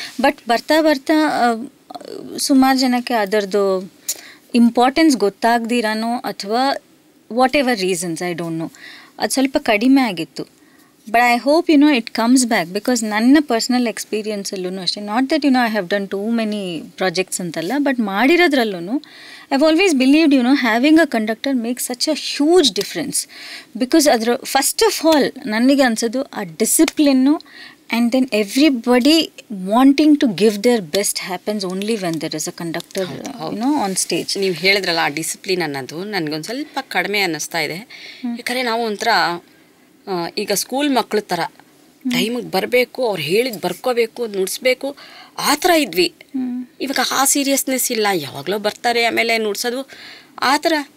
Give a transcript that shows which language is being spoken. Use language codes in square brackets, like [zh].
[kn] But ಬರ್ತಾ ಬರ್ತಾ ಸುಮಾರು ಜನಕ್ಕೆ ಅದರದ್ದು ಇಂಪಾರ್ಟೆನ್ಸ್ ಗೊತ್ತಾಗ್ದಿರಾನೋ ಅಥವಾ [en] whatever reasons, I don't know, [kn] ಅದು ಸ್ವಲ್ಪ ಕಡಿಮೆ ಆಗಿತ್ತು. [en] but I hope it comes back, because [kn] ನನ್ನ ಪರ್ಸ್ನಲ್ ಎಕ್ಸ್ಪೀರಿಯನ್ಸಲ್ಲೂ ಅಷ್ಟೇ, [en] not that I have done too many projects [kn] ಅಂತಲ್ಲ, [en] but [kn] ಮಾಡಿರೋದ್ರಲ್ಲೂ [en] I have always believed having a conductor makes such a huge difference. Because [kn] ಅದರ [en] first of all [kn] ನನಗೆ ಅನ್ಸೋದು ಆ ಡಿಸಿಪ್ಲಿನ್ನು, [en] and then everybody wanting to give their best happens only when there is a conductor on stage. [kn] ನೀವು ಹೇಳಿದ್ರಲ್ಲ ಆ discipline ಅನ್ನೋದು ನನಗೊಂದು ಸ್ವಲ್ಪ ಕಡಿಮೆ ಅನ್ನಿಸ್ತಾ ಇದೆ. ಯಾಕಂದರೆ ನಾವು ಒಂಥರ ಈಗ ಸ್ಕೂಲ್ ಮಕ್ಕಳ ಥರ ಟೈಮಿಗೆ ಬರಬೇಕು, ಅವ್ರು ಹೇಳಿದ್ದು ಬರ್ಕೋಬೇಕು, ನುಡಿಸ್ಬೇಕು, ಆ ಥರ ಇದ್ವಿ. ಇವಾಗ ಆ ಸೀರಿಯಸ್ನೆಸ್ ಇಲ್ಲ, ಯಾವಾಗಲೂ ಬರ್ತಾರೆ ಆಮೇಲೆ ನುಡ್ಸೋದು ಆ ಥರ.